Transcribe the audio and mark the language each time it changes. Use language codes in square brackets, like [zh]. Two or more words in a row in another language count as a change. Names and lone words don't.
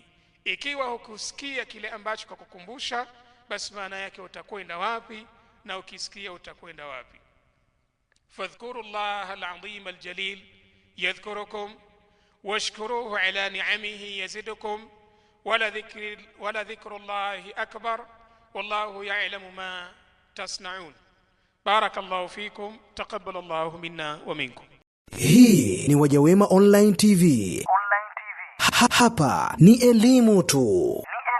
[sw] Ikiwa hukusikia kile ambacho kakukumbusha, basi maana yake utakwenda wapi? Na ukisikia utakwenda wapi? [ar] فاذكروا الله العظيم الجليل يذكركم واشكروه على نعمه يزدكم ولذكر الله أكبر والله يعلم ما تصنعون. بارك الله فيكم تقبل الله منا ومنكم. [sw] Hii ni Wajawema Online TV. Hapa ni elimu tu.